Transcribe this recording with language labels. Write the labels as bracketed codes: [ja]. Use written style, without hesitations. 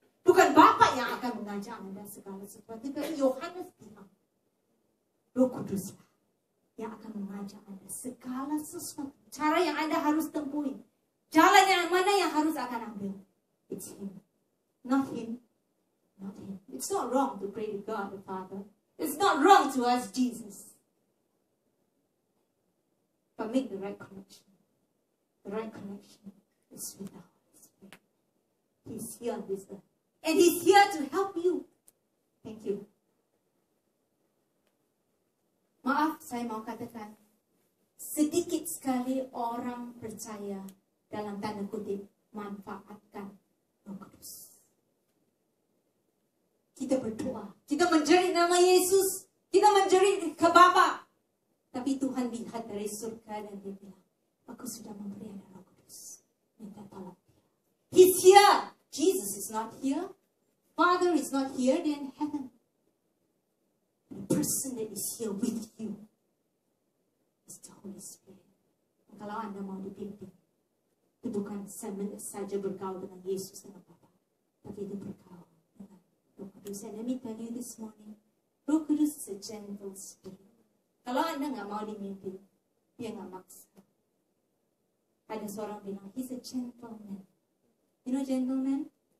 [id] Bukan Bapa yang akan mengajar Anda segala sesuatu. Tapi Yohanes bilang, Roh Kuduslah yang akan mengajar Anda segala sesuatu. Cara yang Anda harus tempuhi. Jalan yang mana yang harus akan ambil. [en] It's Him. Not Him. Not Him. It's not wrong to pray to God the Father. It's not wrong to ask Jesus. But make the right connection. The right connection is with the Holy Spirit. He's here on this earth. And He's here to help you. Thank you. [id] Maaf, saya mau katakan, sedikit sekali orang percaya dalam tanda kutip manfaatkan Roh Kudus. Kita berdoa, kita menjerit nama Yesus, kita menjerit ke Bapa. Tapi Tuhan lihat dari surga dan Dia bilang, aku sudah memberi Anda Roh Kudus. Minta tolong Dia. [en] He's here. Jesus is not here. Father is not here. They're in heaven. The person that is here with you is the Holy Spirit. [id] Dan kalau Anda mau dipimpin, itu bukan saja bergaul dengan Yesus dengan Bapa, tapi itu bergaul dengan Roh Kudus. [en] And let me tell you this morning, Roh Kudus is a gentle spirit. [id] Kalau Anda nggak mau dimimpin, Dia nggak maksa. Ada seorang bilang, [en] he's a gentleman. You know gentleman?